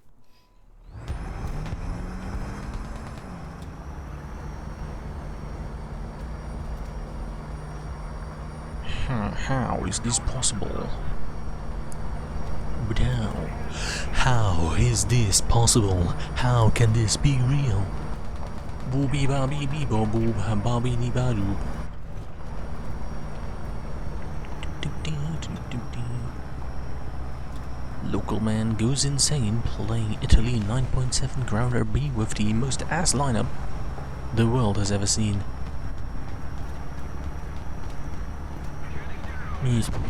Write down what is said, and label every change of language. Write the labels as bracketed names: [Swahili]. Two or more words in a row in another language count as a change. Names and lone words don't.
[English] How is this possible? But how is this possible? How can this be real? Booby babby bee bo boob babby dee ba doob. Local man goes insane playing Italy 9.7 grounder B with the most ass lineup the world has ever seen. Yes.